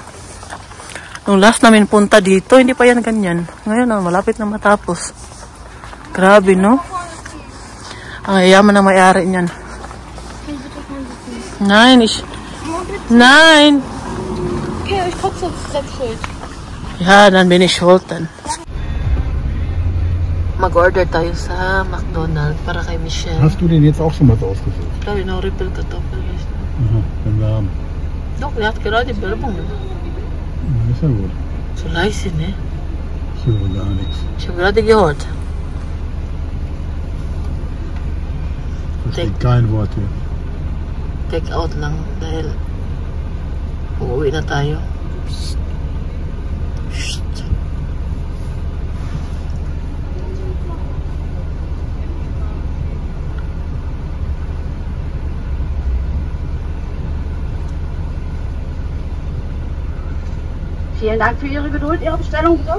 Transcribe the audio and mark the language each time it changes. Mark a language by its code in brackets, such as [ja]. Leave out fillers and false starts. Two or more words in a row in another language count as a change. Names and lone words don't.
[tl] Nung last namin punta dito, hindi pa yan ganyan. Ngayon, oh, malapit na matapos. Grabe, no? Ang yayaman na may-ari niyan. [de] Nein. Okay, ich kotze auf Selbstschuld. Ja, dann bin ich schuld dann. [tl] Mag-order tayo sa McDonald's para kay Michelle. [de] Hast du den jetzt auch schon mal ausgesucht? Klar, genau, Rippelkartoffel. Aha, wenn wir haben. Doch, der hat gerade Werbung. Ja, ist ja gut. So leise, ne? Ich höre gar nichts. Ich habe gerade gehört. Versteht kein Wort hier. [en] Take out [tl] lang dahil uuwi na tayo. Shh. [de] Vielen Dank für Ihre Geduld. Ihre Bestellung bitte?